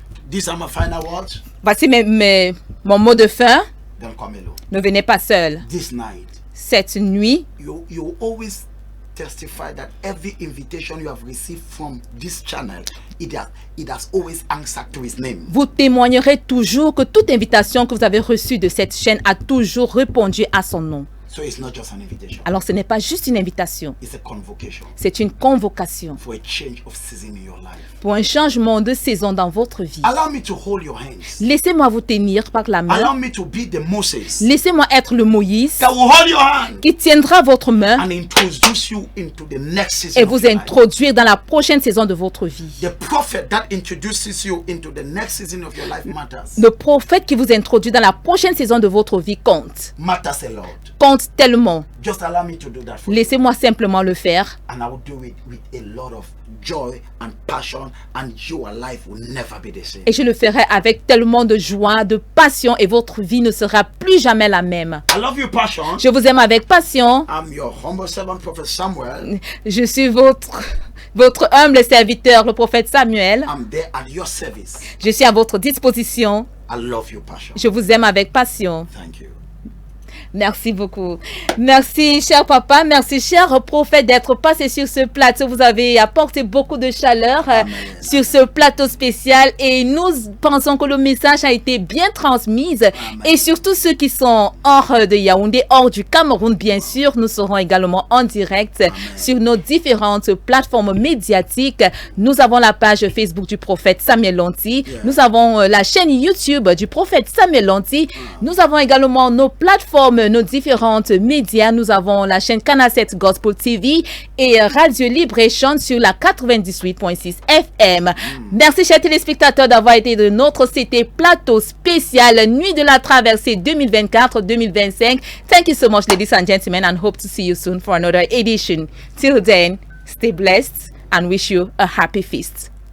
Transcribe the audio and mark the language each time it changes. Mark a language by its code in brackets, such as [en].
[en] These are my final words. [fr] Voici mon mot de fin. [en] Don't come alone. [fr] Ne venez pas seul. [en] This night. [fr] Cette nuit. [en] You always testify that every invitation you have received from this channel, it has always answered to his name. [fr] Vous témoignerez toujours que toute invitation que vous avez reçue de cette chaîne a toujours répondu à son nom. [en] So it's not just an invitation. [fr] Alors ce n'est pas juste une invitation. [en] It's a convocation. [fr] C'est une convocation. [en] For a change of season in your life. [fr] Pour un changement de saison dans votre vie. [en] Allow me to hold your hands. [fr] Laissez-moi vous tenir par la main. [en] Allow me to be the Moses. [fr] Laissez-moi être le Moïse. [en] That will hold your hand. [fr] Qui tiendra votre main. [en] And introduce you into the next season. [fr] Et vous introduire dans la prochaine saison de votre vie. [en] The prophet that introduces you into the next season of your life matters. [fr] Le prophète qui vous introduit dans la prochaine saison de votre vie compte. [en] Matters a lot. [fr] Compte tellement. [en] Just allow me to do that for [fr] Laissez-moi simplement le faire. [en] And I will do it with a lot of joy and passion, and your life will never be the same. [fr] Et je le ferai avec tellement de joie, de passion, et votre vie ne sera plus jamais la même. [en] I love you, passion. [fr] Je vous aime avec passion. [en] I'm your humble servant, Prophet Samuel. [fr] Je suis votre humble serviteur, le prophète Samuel. [en] I'm there at your service. [fr] Je suis à votre disposition. [en] I love you, passion. [fr] Je vous aime avec passion. [en] Thank you. [fr] Merci beaucoup. Merci, cher papa. Merci, cher prophète, d'être passé sur ce plateau. Vous avez apporté beaucoup de chaleur sur ce plateau spécial. Et nous pensons que le message a été bien transmis. Amen. Et surtout ceux qui sont hors de Yaoundé, hors du Cameroun, bien sûr. Nous serons également en direct Amen. Sur nos différentes plateformes médiatiques. Nous avons la page Facebook du prophète Samuel Lonti. Yeah. Nous avons la chaîne YouTube du prophète Samuel Lonti. Nous avons également nos plateformes, nos différentes médias. Nous avons la chaîne Canal 7 Gospel TV et Radio Libre Échange sur la 98.6 FM. Merci, chers téléspectateurs, d'avoir été de notre CT plateau spécial Nuit de la Traversée 2024-2025. [en] Thank you so much, ladies and gentlemen, and hope to see you soon for another edition. Till then, stay blessed and wish you a happy feast.